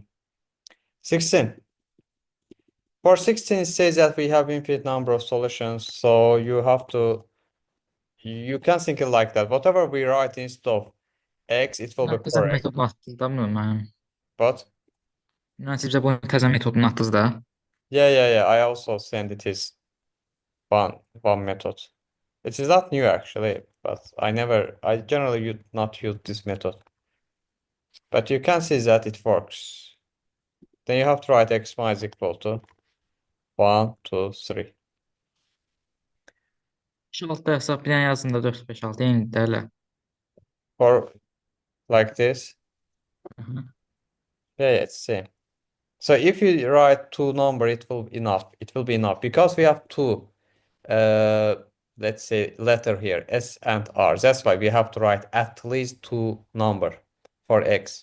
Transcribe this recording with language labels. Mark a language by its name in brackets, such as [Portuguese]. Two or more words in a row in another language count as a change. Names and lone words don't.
[English] 16. For 16, it says that we have infinite number of solutions. So you can think it like that. Whatever we write instead of x, it will be [Azerbaijani] Təzə [English] correct. [Azerbaijani] metodunu atdınız da müəllim. [English] But [Azerbaijani] Mən sizə bu təzə metodunu atdınız da. [English] yeah. I also send it is one method. It is not new actually, but I generally not use this method. But you can see that it works. Then you have to write x minus equal to 1, 2, 3. [Azerbaijani] 5-6 hesablayan yazın da 4, 5, 6 eyni də. [English] Or like this. Yeah, it's same. So if you write two number, it will be enough because we have two let's say letter here, S and R. That's why we have to write at least two number for x.